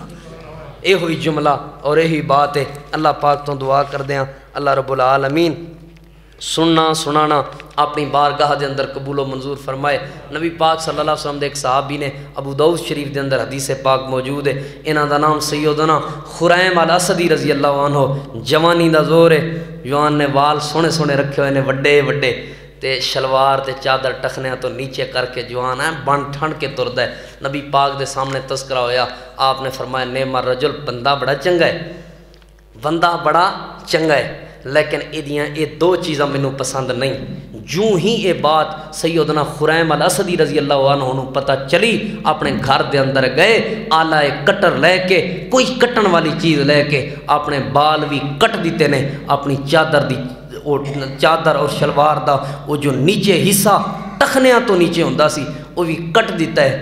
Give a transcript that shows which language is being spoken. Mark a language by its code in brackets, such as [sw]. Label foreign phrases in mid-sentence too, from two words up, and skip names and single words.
[pa] اے ہوئی جملہ اور یہی بات ہے، اللہ پاک تو دعا کر دیاں [ar] اللہ رب العالمین [pa] سننا سنانا اپنی بارگاہ دے اندر قبول و منظور فرمائے۔ نبی پاک [ar] صلی اللہ علیہ وسلم [pa] دے ایک صحابی نے ابو داؤد شریف دے اندر حدیث پاک موجود ہے، انہاں دا نام سیدنا خریم الاسدی [ar] رضی اللہ عنہ، [pa] جوانی دا زور ہے، جوان نے وال سونے سونے رکھے ہوئے نے وڈے وڈے تے شلوار تے چادر ٹخنیاں تو نیچے کر کے جوان ہے بن ٹھنڈ کے تردا ہے۔ نبی پاک دے سامنے تذکرہ ہویا، آپ نے فرمایا [ar] نعم الرجل [pa] بندہ بڑا چنگا ہے، بندہ بڑا چنگا ہے، لیکن یہ دو چیزاں مینوں پسند نہیں۔ جو ہی یہ بات سیدنا خریم الاسدی [ar] رضی اللہ عنہ [pa] پتہ چلی، اپنے گھر دے اندر گئے، آلہ کٹر لے کے کوئی کٹن والی چیز لے کے اپنے بال بھی کٹ دیتے نے، اپنی چادر اور شلوار دا وہ جو نیچے حصہ ٹخنیاں تو نیچے ہوندا سی وہ بھی کٹ دیتا ہے۔